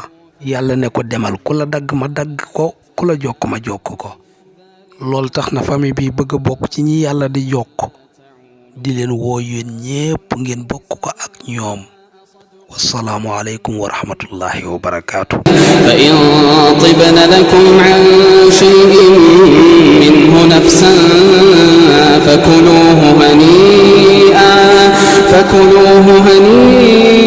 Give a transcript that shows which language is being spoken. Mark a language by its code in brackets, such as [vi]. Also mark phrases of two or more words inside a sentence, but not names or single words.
[wo] yàlla ne ko demal ku la dagg ma dagg ko ku la jokk ma jokk ko. loolu tax na famille bi bëgg a bokk ci ñi yàlla di jokk di leen woo yéen ñépp ngeen bokk ko ak ñoom. [ar] والسلام عليكم ورحمة الله وبركاته. فإن طبن لكم عن شيء منه نفسا فكلوه هنيئا